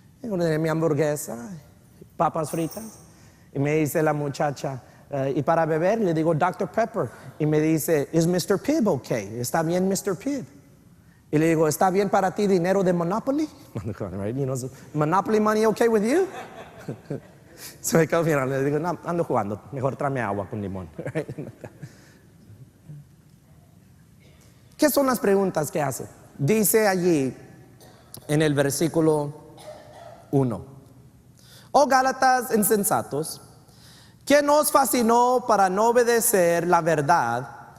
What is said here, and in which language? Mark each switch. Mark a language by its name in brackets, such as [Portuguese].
[Spanish] Ordené mi hamburguesa, papas fritas, y me dice la muchacha, y para beber le digo Dr. Pepper, y me dice, [English] ¿is Mr. Pibb okay? [Spanish] ¿Está bien Mr. Pibb? Y le digo, ¿está bien para ti dinero de Monopoly? [English] Right? You know, Monopoly money okay with you? [Spanish] Se me quedó mirando, le digo, no, ando jugando, mejor tráeme agua con limón. ¿Qué son las preguntas que hace? Dice allí en el versículo 1. Oh Gálatas insensatos, ¿quién os fascinó para no obedecer la verdad?